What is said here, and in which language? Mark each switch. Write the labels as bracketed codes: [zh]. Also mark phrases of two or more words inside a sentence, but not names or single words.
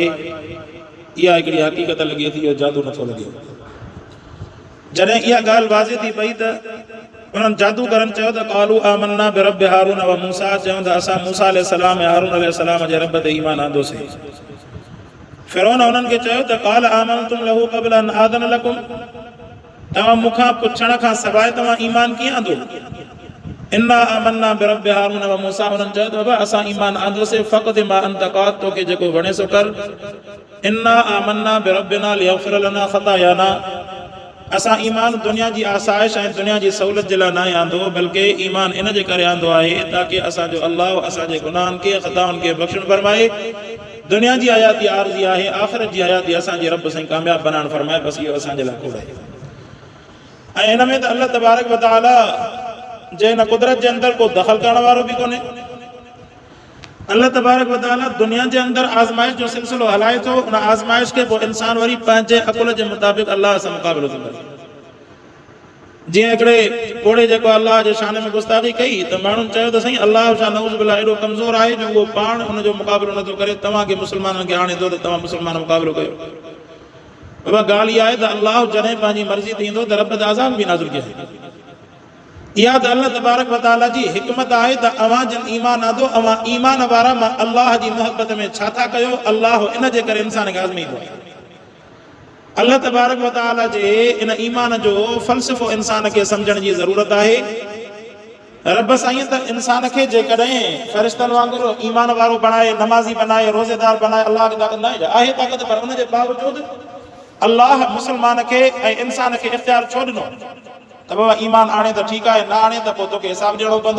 [sd] इहा हिकिड़ी हक़ीक़त लॻे थी, इहो जादू नथो लॻे। जॾहिं इहा ॻाल्हि वाज़े थी पई त उन्हनि जादूगरनि चयो त [ar] قالوا آمنا برب هارون وموسى, [sd] चयूं त असां मूसा अलैहिस्सलाम ऐं हारून अलैहिस्सलाम जे रब ते ईमान आंदोसीं। फ़िरौन उन्हनि खे चयो त [ar] قال آمنتم له قبل أن آذن لكم, [sd] तव्हां मूंखां पुछण खां सवाइ तव्हां ईमान कीअं आंदो? [ar] إنا آمنا برب هارون وموسى, [sd] उन्हनि चयो त बाबा असां ईमान आंदोसीं। [ar] فاقض ما أنت قاض, [sd] तोखे जेको वणे सो कर। [ar] إنا آمنا بربنا ليغفر لنا خطايانا, [sd] असां ईमान दुनिया जी आसाइश ऐं दुनिया जी सहूलियत जे लाइ न आंदो, बल्कि ईमान इन जे करे आंदो आहे ताकि असांजो अल्लाह असांजे गुनाहनि खे ख़ताउनि खे बख़्शण फरमाए। दुनिया जी हयाती आरज़ी आहे, आख़िरत जी हयाती असांजे रब साईं कामयाब बनाइण फरमाए। बसि इहो असांजे लाइ खोड़ आहे। ऐं हिन में त अल्लाह [ar] تبارك وتعالى [sd] जे हिन कुदरत जे अंदरि को दख़ल करण वारो बि कोन्हे। अल्लाह [ar] تبارك وتعالى [sd] दुनिया जे अंदरि आज़माइश जो सिलसिलो हलाए थो। उन आज़माइश खे पोइ इंसान वरी पंहिंजे अकुल जे मुताबिक़ अल्लाह सां मुक़ाबिलो थो करे। जीअं हिकिड़े कोड़े जेको अल्लाह जे शान में गुस्ताखी कई त माण्हुनि चयो त साईं अल्लाह जो [ar] نعوذ بالله [sd] एॾो कमज़ोर आहे जो उहो पाण उनजो मुक़ाबिलो नथो करे, तव्हांखे मुस्लमाननि खे आणे थो त तव्हां मुस्लमान मुक़ाबिलो कयो। बाबा ॻाल्हि इहा आहे त अल्लाह जॾहिं पंहिंजी मर्ज़ी थींदो त रब त अज़ाब बि नाज़िल कयो। इहा त अल्लाह [ar] تبارك وتعالى [sd] जी हिकमत आहे त अवां जिन ईमान आंदो, अवां ईमान वारा मां अल्लाह जी मोहबत में छा था कयो, अल्लाह इन जे करे इंसान खे आज़माईंदो आहे। अल्लाह [ar] تبارك وتعالى [sd] जे इन ईमान जो फ़लसफ़ो इंसान खे सम्झण जी ज़रूरत आहे। रब साईं त इंसान खे जेकॾहिं फ़रिश्तनि वांगुरु ईमान वारो बणाए, नमाज़ी बनाए, रोज़ेदार बनाए, अल्लाह खे ताक़त न आहे ताक़त, पर उन जे बावजूदि अल्लाह मुस्लमान खे ऐं इंसान खे इख़्तियार छो ॾिनो त बाबा ईमान आणे त ठीकु आहे, न आणे त पोइ तोखे हिसाब ॾियणो पवंदो।